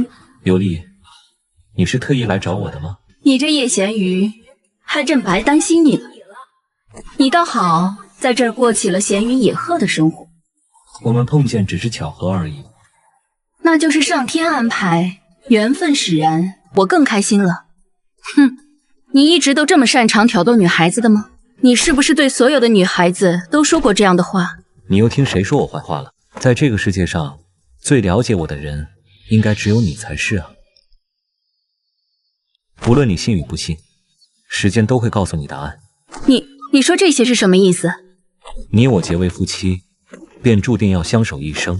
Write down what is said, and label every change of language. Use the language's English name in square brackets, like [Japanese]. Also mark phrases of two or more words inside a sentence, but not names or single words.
[Chinese] 琉璃，你是特意來找我的嗎？你這葉鹹魚，害朕白擔心你了。你倒好，在這兒過起了閒雲野鶴的生活。我們碰見只是巧合而已。那就是上天安排，緣分使然，我更開心了。哼，你一直都這麼擅長挑逗女孩子的嗎？你是不是對所有的女孩子都說過這樣的話？你又聽誰說我壞話了？在這個世界上，最了解我的人，應該只有你才是啊。無論你信與不信，時間都會告訴你答案。你說這些是什麼意思？你我結為夫妻，便注定要相守一生。